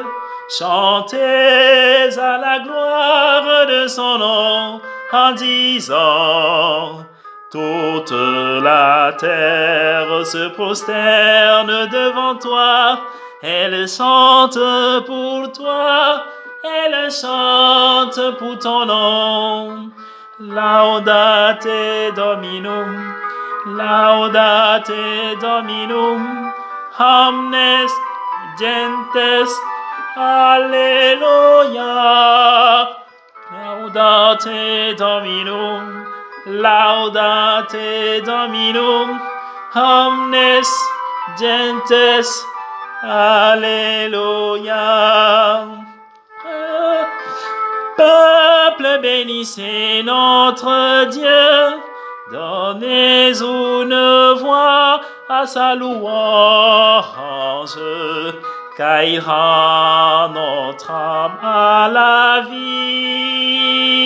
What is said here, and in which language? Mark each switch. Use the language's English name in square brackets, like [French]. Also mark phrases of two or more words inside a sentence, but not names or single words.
[French] Chantez à la gloire de son nom en disant, toute la terre se prosterne devant toi. Elle chante pour toi, elle chante pour ton nom. [Latin] Laudate Dominum, omnes gentes, Alléluia. Laudate Dominum, omnes gentes, Alléluia. [French] Peuple, bénissez notre Dieu, donnez une voix à sa louange, car il rend notre âme à la vie.